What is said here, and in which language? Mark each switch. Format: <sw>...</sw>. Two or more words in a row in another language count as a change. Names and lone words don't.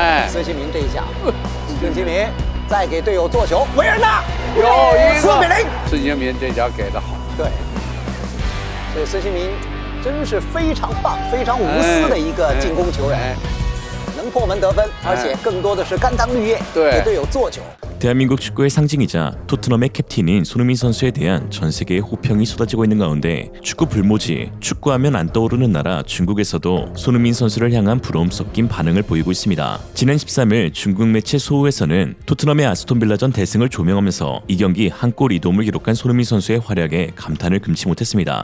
<zh>孙兴民这一下，孙兴民再给队友做球，维尔纳又一个4比0。孙兴民这脚给得好，对，所以孙兴民真是非常棒、非常无私的一个进攻球员，能破门得分，而且更多的是甘当绿叶，给队友做球。</zh> <ko>대한민국 축구의 상징이자 토트넘의 캡틴인 손흥민 선수에 대한 전 세계의 호평이 쏟아지고 있는 가운데 축구 불모지, 축구하면 안 떠오르는 나라 중국에서도 손흥민 선수를 향한 부러움 섞인 반응을 보이고 있습니다. 지난 13일 중국 매체 소우에서는 토트넘의 아스톤빌라전 대승을 조명하면서 이 경기 한 골 2도움을 기록한 손흥민 선수의 활약에 감탄을 금치 못했습니다.</ko>